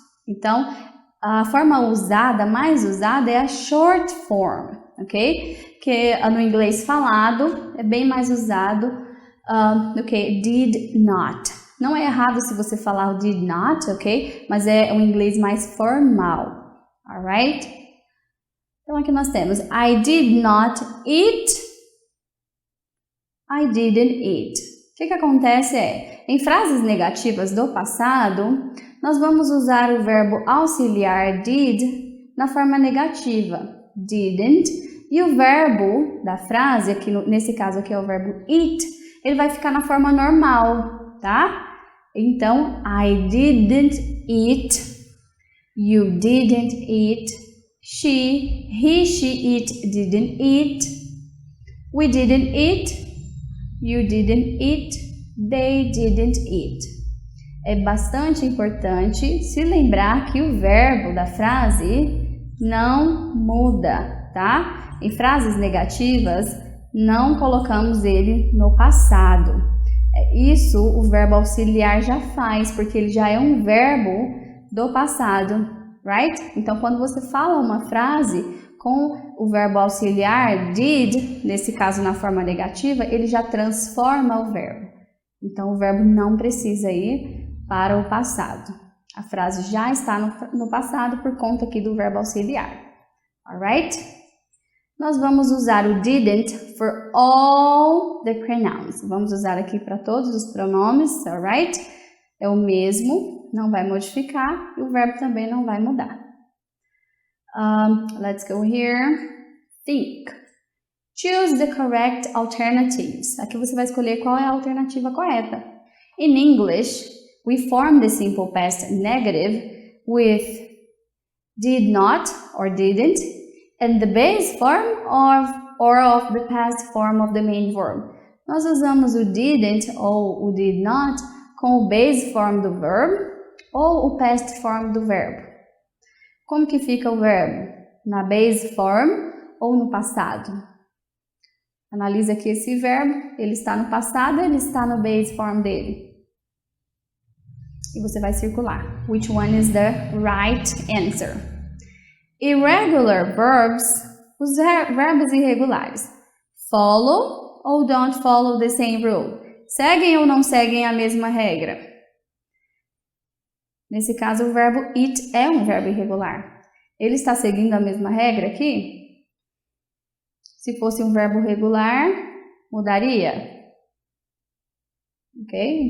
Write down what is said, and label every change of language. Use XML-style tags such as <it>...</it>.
<pt>Então, a forma mais usada é a short form, ok? Que no inglês falado é bem mais usado do que did not. Não é errado se você falar o did not, ok? Mas é um inglês mais formal, alright? Então aqui nós temos</pt> <en>I did not eat, I didn't eat.</en> <pt>O que acontece em frases negativas do passado, nós vamos usar o verbo auxiliar did na forma negativa, didn't, e o verbo da frase, aqui nesse caso aqui é o verbo eat, ele vai ficar na forma normal, tá?</pt> <en>Então, I didn't eat, you didn't eat, she, he, she, it didn't eat, we didn't eat, you didn't eat, they didn't eat.</en> <pt>É bastante importante se lembrar que o verbo da frase não muda, tá? Em frases negativas, não colocamos ele no passado. Isso o verbo auxiliar já faz, porque ele já é um verbo do passado, right? Então, quando você fala uma frase com o verbo auxiliar did, nesse caso na forma negativa, ele já transforma o verbo. Então, o verbo não precisa ir para o passado. A frase já está no passado por conta aqui do verbo auxiliar. Alright? Nós vamos usar o didn't</pt> <en>for all the pronouns.</en> <pt>Vamos usar aqui para todos os pronomes, alright? É o mesmo, não vai modificar e o verbo também não vai mudar.</pt> <en>Let's go here. Think. Choose the correct alternatives.</en> <pt>Aqui você vai escolher qual é a alternativa correta.</pt> <en>In English, we form the simple past negative with did not or didn't and the base form of the past form of the main verb.</en> <pt>Nós usamos o didn't ou o did not com o base form do verbo ou o past form do verbo. Como que fica o verbo? Na base form ou no passado? Analisa aqui esse verbo, ele está no passado, ele está no base form dele. E você vai circular.</pt> <en>Which one is the right answer? Irregular verbs,</en> <pt>os verbos irregulares.</pt> <en>Follow ou don't follow the same rule?</en> <pt>Seguem ou não seguem a mesma regra? Nesse caso, o verbo eat é um verbo irregular. Ele está seguindo a mesma regra aqui? Se fosse um verbo regular, mudaria? Ok?</pt>